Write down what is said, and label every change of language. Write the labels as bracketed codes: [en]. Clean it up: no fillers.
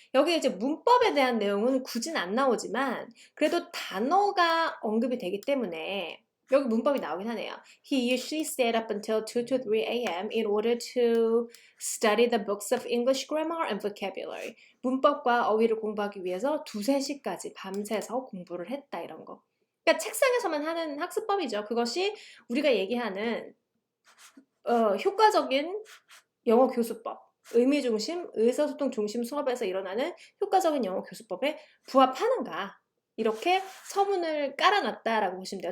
[ko] 여기 이제 문법에 대한 내용은 굳이 안 나오지만 그래도 단어가 언급이 되기 때문에 여기 문법이 나오긴 하네요. [en] He usually stayed up until 2 to 3 a.m. in order to study the books of English grammar and vocabulary. [ko] 문법과 어휘를 공부하기 위해서 2, 3시까지 밤새서 공부를 했다, 이런 거. 그러니까 책상에서만 하는 학습법이죠. 그것이 우리가 얘기하는 효과적인 영어 교수법, 의미 중심, 의사소통 중심 수업에서 일어나는 효과적인 영어 교수법에 부합하는가, 이렇게 서문을 깔아놨다라고 보시면 돼요.